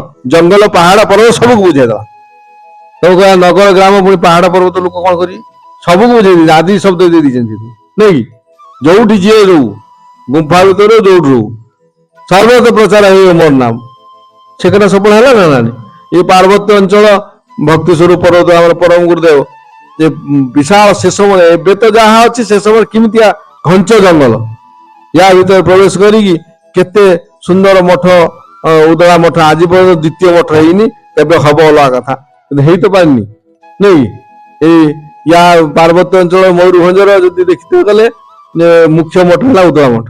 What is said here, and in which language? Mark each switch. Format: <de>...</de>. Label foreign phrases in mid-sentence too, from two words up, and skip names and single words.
<or>ଜଙ୍ଗଲ ପାହାଡ ପର୍ବତ ସବୁକୁ ବୁଝେଇଦବା। ସବୁ କହିବା ନଗର ଗ୍ରାମ ପୁଣି ପାହାଡ ପର୍ବତ ଲୋକ କଣ କରିବେ? ସବୁକୁ ବୁଝେଇ ଦେଇଛି, ଆଦି ଶବ୍ଦ ଦେଇ ଦେଇଛନ୍ତି ନାଇଁ କି? ଯୋଉଠି ଯିଏ ରହୁ, ଗୁମ୍ଫା ଭିତରେ ଯୋଉଠି ରହୁ, ସର୍ବତ୍ର ପ୍ରଚାର ହେଇବ ମୋର ନାମ। ସେ କଥା ସଫଳ ହେଲା ନା ନାଇଁ? ଏଇ ପାର୍ବତ୍ୟ ଅଞ୍ଚଳ ଭକ୍ତି ସ୍ୱରୂପ ପର୍ବତ ଆମର ପରମ ଗୁରୁଦେବ ଯେ ବିଶାଳ ସେ ସମୟ ଏବେ ତ ଯାହା ଅଛି ସେ ସମୟ କେମିତିଆ ଘଞ୍ଚ ଜଙ୍ଗଲ, ୟା ଭିତରେ ପ୍ରବେଶ କରିକି କେତେ ସୁନ୍ଦର ମଠ ଉଦଳା ମଠ ଆଜି ପର୍ଯ୍ୟନ୍ତ ଦ୍ୱିତୀୟ ମଠ ହେଇନି, କେବେ ହବ ଅଲଗା କଥା, କିନ୍ତୁ ହେଇ ତ ପାରିନି ନାଇଁ। ଏଇ ୟା ପାର୍ବତ୍ୟ ଅଞ୍ଚଳ ମୟୂରଭଞ୍ଜର ଯଦି ଦେଖିତେ ଗଲେ ମୁଖ୍ୟ ମଠ ହେଲା ଉଦଳା ମଠ।</or>